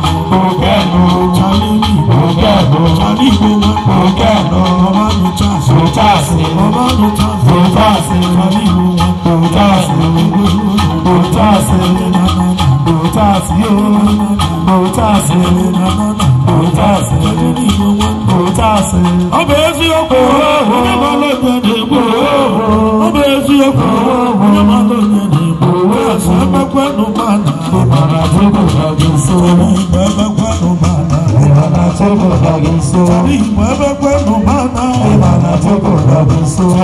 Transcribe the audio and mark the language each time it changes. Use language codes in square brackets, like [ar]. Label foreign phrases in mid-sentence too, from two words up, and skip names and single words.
[en] Ogano, Charlie, Ogano, Charlie, Ogano, Mama no chance, no chance, Mama no chance, no chance, Charlie, Ogano, chance, no chance, no chance, yo, no chance, no chance, Charlie, Ogano, no chance. [ig] Ọ bụ eziokwu, onye ma lo nye na-egbu, ọ bụ eziokwu, onye ma lo nye na-egbu, chance, emekwe n'ụwa na Ịma na Chukwu nọ gị nso. Igbo ebe kwanụ mana. Ịma na Chukwu nọ gị nso. Igbo ebe kwanụ mana. Ịma na Chukwu nọ gị nso.